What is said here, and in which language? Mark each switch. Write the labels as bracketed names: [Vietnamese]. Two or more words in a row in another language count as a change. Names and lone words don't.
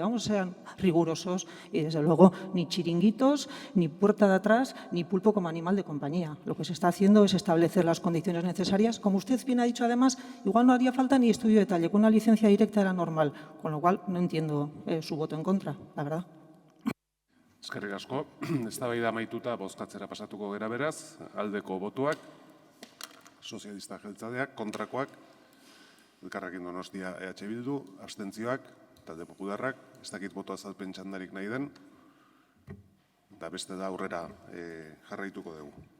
[Spanish] Vamos a ser rigurosos y, desde luego, ni chiringuitos, ni puerta de atrás, ni pulpo como animal de compañía. Lo que se está haciendo es establecer las condiciones necesarias. Como usted bien ha dicho, además, igual no haría falta ni estudio de detalle, con una licencia directa era normal, con lo cual no entiendo su voto en contra, la verdad. [Basque] Eskerrik asko, eztabaida amaituta bozkatzera pasatuko gera beraz, aldeko botuak, sozialista jeltzaleak, kontrakoak, Elkarrekin Donostia EH Bildu, abstentzioak, talde popularrak, ez dakit boto azalpen txandarik nahi den, eta beste da aurrera jarraituko dugu.